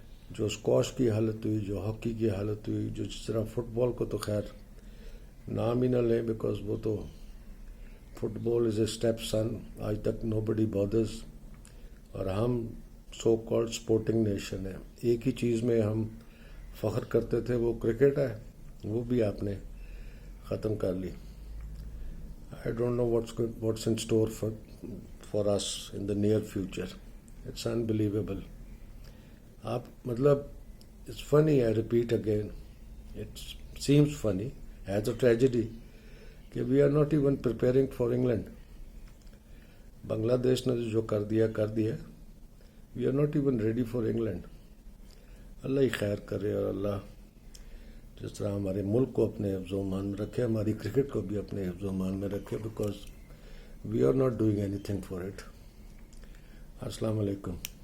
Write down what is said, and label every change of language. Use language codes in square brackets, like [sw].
[ur] جو اسکواش کی حالت ہوئی, جو ہاکی کی حالت ہوئی, جو جس طرح فٹ بال کو تو خیر نام ہی نہ لیں, بیکاز وہ تو [en] Football is a stepson. [ur] آج تک [en] No buddy bothers. [ur] اور ہم سو کالڈ اسپورٹنگ نیشن ہے. ایک ہی چیز میں ہم فخر کرتے تھے, وہ کرکٹ ہے. وہ بھی آپ نے ختم کر لی. [en] I don't know what's in store for us in the near future. It's unbelievable. [ur] آپ مطلب [en] it's funny, I repeat again, it seems funny as a tragedy کہ we are not even preparing for England. [ur] بنگلہ دیش نے جو کر دیا [en] we are not even ready for England. [ur] اللہ ہی خیر کرے, اور اللہ جس طرح ہمارے ملک کو اپنے حفظ و امان میں رکھے, ہماری کرکٹ کو بھی اپنے حفظ و امان میں رکھے, [en] Because we are not doing anything for it. [ur] السلام علیکم.